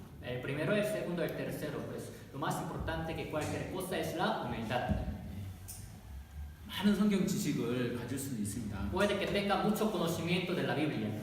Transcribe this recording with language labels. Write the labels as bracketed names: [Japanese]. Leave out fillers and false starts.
[Spanish] El primero, el segundo, el tercero, pues lo más importante que cualquier cosa es la humildad. [Korean] 많은 성경 지식을 가질 수는 있습니다. [Spanish] Puede que tenga mucho conocimiento de la Biblia,